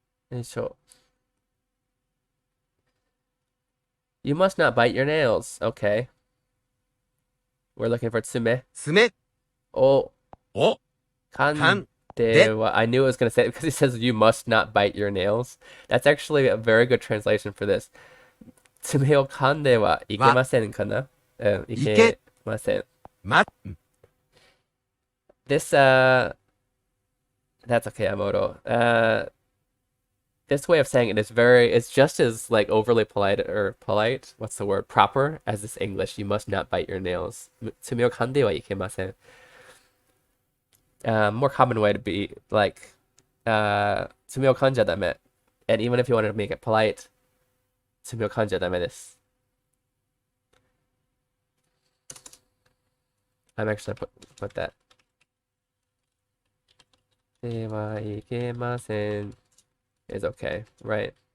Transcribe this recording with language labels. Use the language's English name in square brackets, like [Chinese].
[English] And so you must not bite your nails. Okay. We're looking for tsume. [Japanese] 爪 [English] Oh, [Japanese] を kande. [English] Well, I knew it was going to say it because he says you must not bite your nails. That's actually a very good translation for this. [Japanese] 爪を噛んではいけませんかな? いけません. ま [English] This that's okay, Amoto. This way of saying it is it's just as like overly polite or polite, what's the word, proper as this English. You must not bite your nails. [Japanese] 爪を噛んではいけません. [English] More common way to be like [Japanese] 爪を噛んじゃダメ. [English] And even if you wanted to make it polite, [Japanese] 爪を噛んじゃダメです. [English] I'm actually gonna put that. [Japanese] ではいけません [English] is okay, right?